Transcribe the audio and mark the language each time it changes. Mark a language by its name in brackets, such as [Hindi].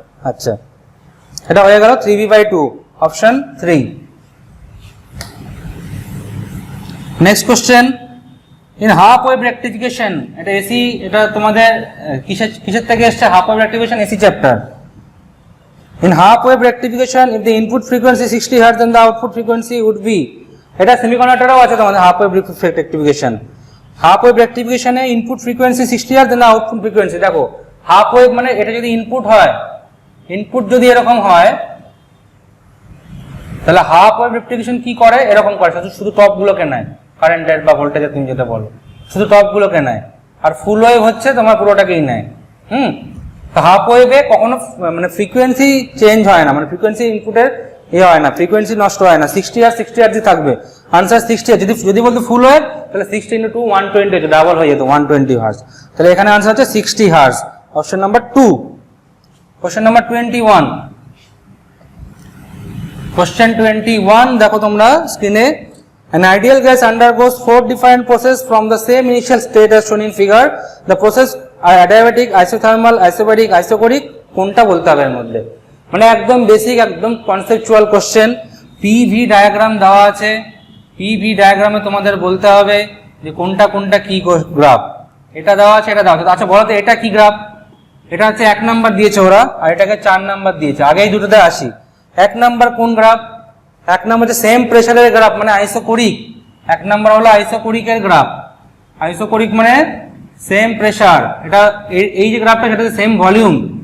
[Bangla] আচ্ছা, এটা হয়ে গেল 3v by 2, option 3। Next question, in half wave rectification, এটা এসি, এটা তোমাদের কিসের থেকে এসছে, half wave rectification AC chapter. [English] In half wave rectification, if the input frequency 60 Hz then the output frequency would be, [Bangla] এটা সেমিকন্ডাক্টরেও আছে তোমাদের half wave rectification. Half wave রেক্টিফিকেশনে input frequency 60 Hz দেন output frequency, দেখো half wave মানে এটা যদি input হয়, input যদি এরকম হয় তাহলে হাফ ওয়েভ রেক্টিফিকেশন কি করে, এরকম করে শুধু টপ গুলোকে নেয়, কারেন্টের বা ভোল্টেজের তুমি যেটা বলো, শুধু টপ গুলোকে নেয়, আর ফুল ওয়েভ হচ্ছে তোমার পুরোটাকেই নেয়। হাফ ওয়েভে কখনো মানে ফ্রিকোয়েন্সি চেঞ্জ হয় না, মানে ফ্রিকোয়েন্সি ইনপুটের হয় না, ফ্রিকোয়েন্সি নষ্ট হয় না, 60 Hz থাকবে। আনসার 60 Hz, যদি বলতো ফুল ওয়েভ তাহলে 60 × 2 120 হতো, ডাবল হয়ে যেত 120 Hz, তাহলে এখানে আনসার হচ্ছে 60 Hz, option number 2। Question number 21, question 21 দেখো তোমরা স্ক্রিনে, [English] an ideal gas undergoes 4 different processes from the same initial state as shown in figure, the process are adiabatic, isothermal, isobaric, isocoric, [Bangla] কোনটা বলতে হবে এর মধ্যে, মানে একদম বেসিক, একদম কনসেপচুয়াল কোশ্চেন। পিভি ডায়াগ্রাম দেওয়া আছে, পিভি ডায়াগ্রামে তোমাদের বলতে হবে যে কোনটা কোনটা কি গ্রাফ, এটা দেওয়া আছে, এটা দেওয়া আছে। আচ্ছা বলো তো এটা কি গ্রাফ, এটা হচ্ছে 1 নাম্বার দিয়েছে ওরা, আর এটাকে 4 নাম্বার দিয়েছে। আগে এই দুটোতে আসি, 1 নাম্বার কোন গ্রাফ, 1 নাম্বার হচ্ছে সেম প্রেসারের গ্রাফ মানে আইসোকোরিক, 1 নাম্বার হলো আইসোকোরিকের গ্রাফ, আইসোকোরিক মানে সেম প্রেসার, এটা এই যে গ্রাফটা সেটা সেম ভলিউম।